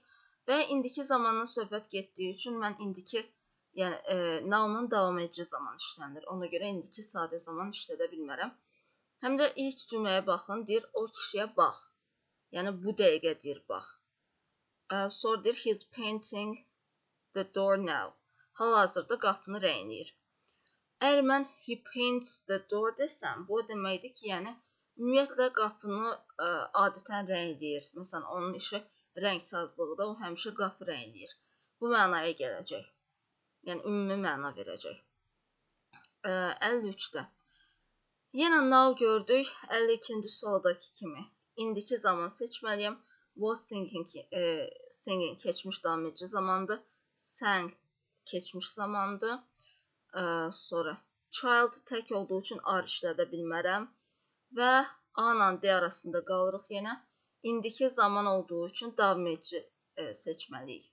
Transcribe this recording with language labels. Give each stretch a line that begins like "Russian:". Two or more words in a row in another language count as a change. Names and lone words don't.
Azerbaijani: Və indiki zamandan söhbət getdiyi üçün mən indiki, yəni now-nun davam edici zaman işlənir. Ona görə indiki sadə zaman işlədə bilmərəm. Həm də ilk cümləyə baxın, deyir, o kişiyə bax. Yəni, bu dəqiqə deyir, bax. Sonra deyir,
English: he's painting the door now.
Azerbaijani: Hal-hazırda qapını rəngləyir. Əgər mən
English: he paints the door
Azerbaijani: desəm, bu deməkdir ki, yəni, ümumiyyətlə qapını adətən rəngləyir. Məsələn, onun işi rəngsazlıqda, o həmişə qapı rəngləyir. Bu mənaya gələcək. Yəni, ümumi məna verəcək. 53-də. Yenə now gördük, 52-ci sualdakı kimi. İndiki zaman seçməliyəm.
English: Was singing
Azerbaijani: keçmiş davam edici zamandır. Sang keçmiş zamandır. Sonra child tək olduğu üçün are işlədə bilmərəm. Və A ilə D arasında qalırıq yenə. İndiki zaman olduğu üçün davam edici seçməliyik.